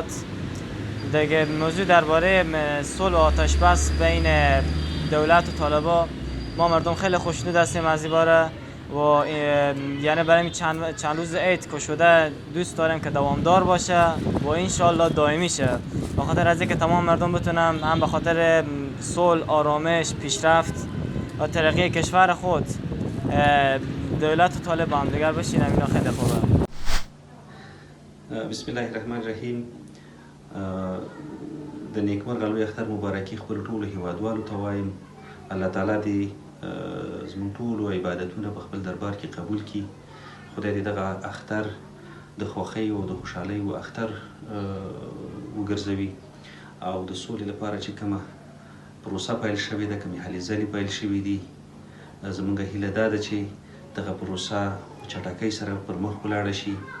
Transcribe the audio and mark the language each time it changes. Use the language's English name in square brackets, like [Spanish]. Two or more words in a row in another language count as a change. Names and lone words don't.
[Persian] دیگه موضوع درباره صلح و آتش بس بین دولت و طالبان، ما مردم خیلی خوشنود هستیم از این باره و یعنی برای چند روز عید که شده دوست داریم که دوامدار باشه و انشالله دائمی شه، به خاطر از اینکه تمام مردم بتونن هم به خاطر صلح، آرامش، پیشرفت و ترقی کشور خود دولت و طالب هم دیگر بشین. اینا خیلی خوبه. [Arabic] بسم الله الرحمن الرحیم. [Pashto] د نیکمرغه لوی اختر مبارکي خپلو ټولو هیوادوالو ته وایم. الله تعالی دې زموږ ټولو عبادتونه په خپل دربار کې قبول کړي. خدای دې دغه اختر د خوښۍ او د خوشحالۍ و اختر وګرځوي او د سولې لپاره چې کومه پروسه پیل شوې ده، کومې هلې ځلې پیل شوي دي، زموږ هیله دا ده چې دغه پروسه په چټکۍ سره پر مخ ولاړه شي.